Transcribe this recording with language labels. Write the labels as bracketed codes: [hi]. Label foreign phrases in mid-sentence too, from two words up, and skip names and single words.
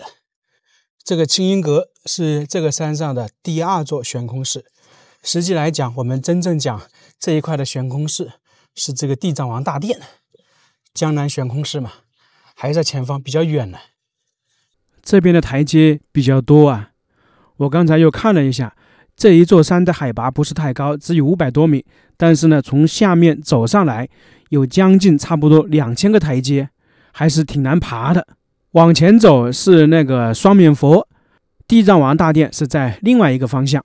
[zh] 這個青銀閣是這個山上的第2座懸空式， 實際來講，我們真正講這一塊的懸空室是這個地藏王大殿，江南懸空室嘛，還在前方比較遠呢。這邊的台階比較多啊，我剛才又看了一下，這一座山的海拔不是太高，只有500多米，但是呢，從下面走上來有將近差不多2000個台階，還是挺難爬的。往前走是那個雙面佛，地藏王大殿是在另外一個方向。